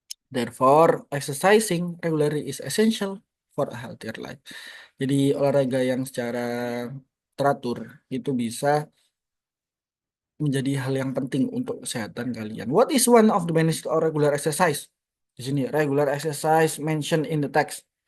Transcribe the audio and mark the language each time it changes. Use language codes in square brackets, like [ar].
[en] Therefore, exercising regularly is essential for a healthier life. [id] Jadi olahraga yang secara teratur itu bisa menjadi hal yang penting untuk kesehatan kalian. [en] What is one of the benefits of regular exercise? [id] Di sini [en] regular exercise mentioned in the text.